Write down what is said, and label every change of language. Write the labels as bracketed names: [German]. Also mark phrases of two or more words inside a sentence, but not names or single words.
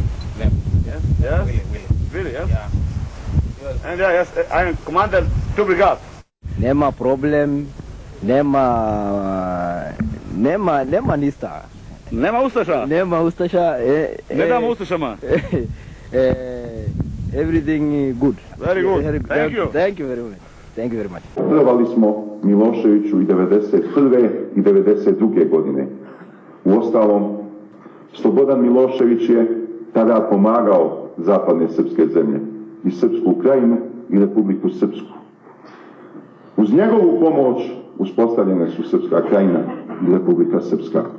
[Serbian] Nema problem, nema ništa. Nema ustaša? Nema ustaša. Ne damo ustašama? [English] Everything good. Very good. Thank you. Thank you very much. Thank you very much. [Serbian] Vjerovali smo Miloševiću i 1991. i 1992. godine. Uostalom, Slobodan Milošević je tada pomagao zapadne srpske zemlje i Srpsku Krajinu i Republiku Srpsku. Uz njegovu pomoć uspostavljene su Srpska Krajina i Republika Srpska.